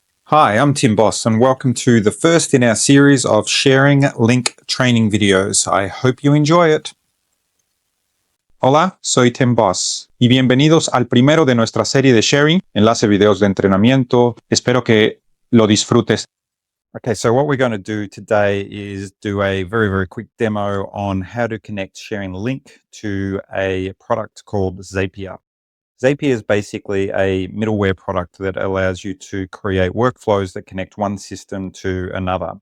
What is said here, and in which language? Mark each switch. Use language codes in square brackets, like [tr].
[en] Hi, I'm Tim Boss, and welcome to the first in our series of ShareRing Link training videos. I hope you enjoy it. [es] Hola, soy Tim Boss, y bienvenidos al primero de nuestra serie de sharing, enlace videos de entrenamiento. Espero que lo disfrutes. [en] Okay, so what we're going to do today is do a very quick demo on how to connect ShareRing Link to a product called Zapier. Zapier is basically a middleware product that allows you to create workflows that connect one system to another.